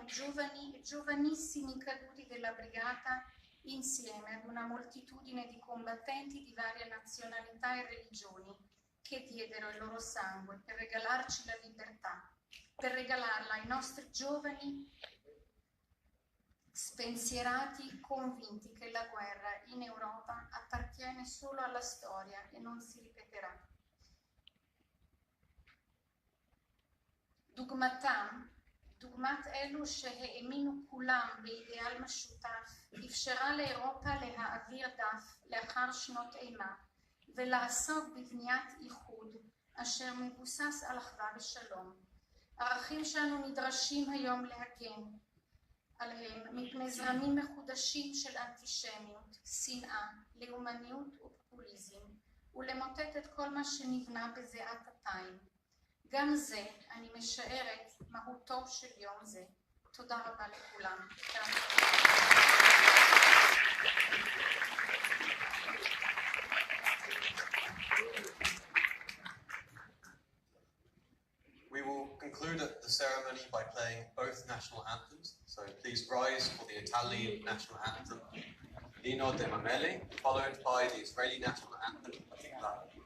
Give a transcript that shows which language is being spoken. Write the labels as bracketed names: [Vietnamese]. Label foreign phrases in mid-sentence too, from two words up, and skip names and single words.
[Italian] giovani e giovanissimi caduti della Brigata insieme ad una moltitudine di combattenti di varie nazionalità e religioni che diedero il loro sangue per regalarci la libertà, per regalarla ai nostri giovani spensierati, convinti che la guerra in Europa appartiene solo alla storia e non si ripeterà. [Hebrew] דוגמת אלו שהאמינו כולם באידיאל משותף, אפשרה לאירופה להעביר דף לאחר שנות אימה, ולעסוק בבניית איחוד אשר מבוסס על אחווה ושלום. ערכים שאנו נדרשים היום להגן עליהם מפני זרמים מחודשים של אנטישמיות, שנאה, לאומניות ופופוליזם, ולמוטט את כל מה שנבנה בזיעת אפיים. גם זה אני משערת מהותו של יום זה. תודה רבה לכולם. [English] We will conclude the ceremony by playing both national anthems. So please rise for the Italian national anthem, [Italian] L'inno dei Mameli, [English] followed by the Israeli national anthem, Alla.